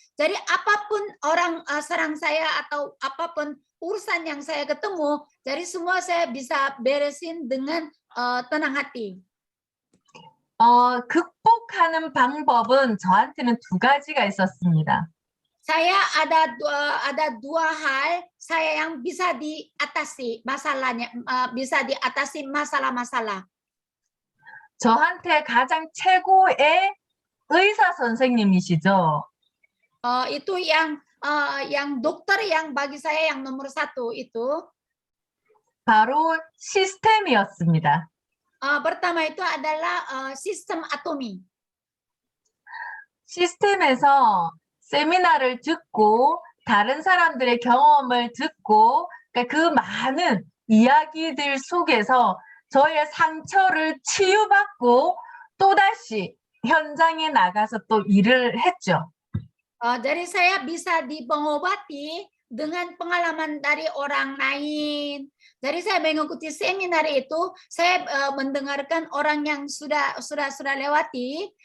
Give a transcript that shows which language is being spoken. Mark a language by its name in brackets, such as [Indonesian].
[Indonesian] Jadi apapun orang serang saya atau apapun urusan yang saya ketemu, jadi semua saya bisa beresin dengan tenang hati. [Korean] 극복하는 방법은 저한테는 두 가지가 있었습니다. [Indonesian] Saya ada dua hal saya yang bisa diatasi masalahnya, bisa diatasi masalah-masalah. [Korean] 저한테 가장 최고의 의사 선생님이시죠. [Indonesian] Itu yang dokter yang bagi saya yang nomor satu itu. [Korean] 바로 시스템이었습니다. [Indonesian] Pertama itu adalah sistem atomi. [Korean] 시스템에서 세미나를 듣고 다른 사람들의 경험을 듣고 그 많은 이야기들 속에서 저의 상처를 치유받고 또다시 현장에 나가서 또 일을 했죠. [Indonesian] Jadi saya bisa dipengobati dengan pengalaman dari orang lain. Jadi saya mengikuti seminar itu, saya mendengarkan orang yang sudah lewati.